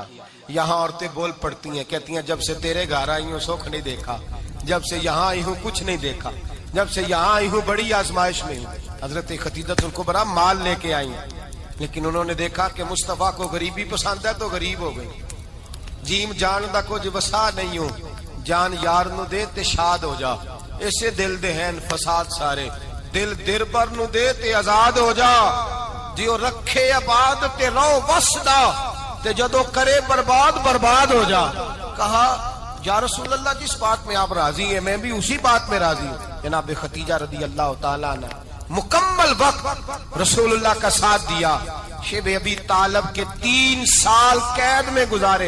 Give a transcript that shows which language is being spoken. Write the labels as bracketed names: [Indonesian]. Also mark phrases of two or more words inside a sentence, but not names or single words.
[Urdu] یہاں عورتیں بول پڑتی ہیں، کہتی ہیں جب سے تیرے گھر آئی ہوں سکھ نہیں دیکھا، جب سے یہاں آئی ہوں کچھ نہیں دیکھا، جب سے یہاں آئی ہوں بڑی آزمائش میں ہوں۔ حضرت خدیجہ الکبریٰ مال لے کے آئی ہیں، لیکن انہوں نے دیکھا کہ مصطفیٰ کو غریبی پسند ہے تو غریب ہو گئی، [Punjabi] جیم جان دا کچھ وسا نہیں ہوں، جان یار نو دے تے شاد ہو جا، اسے دل دے ہیں فساد سارے، دل در بر نو دے تے آزاد ہو جا، دیو رکھے آباد تے رو وسدا، تے جدو کرے برباد ہو جا۔ [Urdu] کہا یا رسول اللہ جس بات میں آپ راضی ہیں میں بھی اسی بات میں راضی ہوں۔ جناب خدیجہ رضی اللہ تعالیٰ عنہ مکمل وقت رسول اللہ کا ساتھ دیا، شیب ابی طالب کے 3 سال قید میں گزارے۔